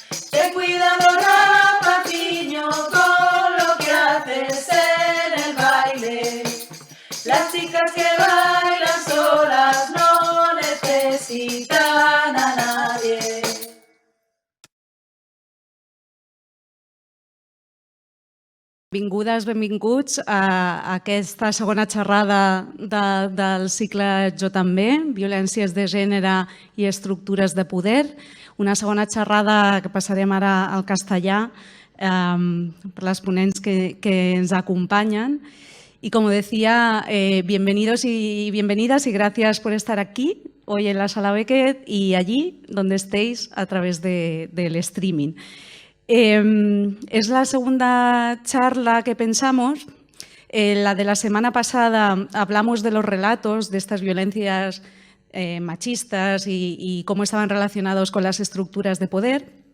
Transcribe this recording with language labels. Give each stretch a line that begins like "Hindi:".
Spanish: Ten cuidado, rapaciño, con lo que haces en el baile. Las chicas que bailan solas no necesitan a nadie.
Catalan: Benvingudes, benvinguts a aquesta segona xerrada del cicle Jo també, violències de gènere i estructures de poder. Una segona xerrada que passarem ara al castellà per les ponents que ens acompanyen.
Spanish: Y como decía, bienvenidos y bienvenidas y gracias por estar aquí hoy en la Sala Beckett y allí donde estéis a través del streaming. Es la segunda charla que pensamos. La de la semana pasada hablamos de los relatos, de estas violencias machistas y cómo estaban relacionados con las estructuras de poder.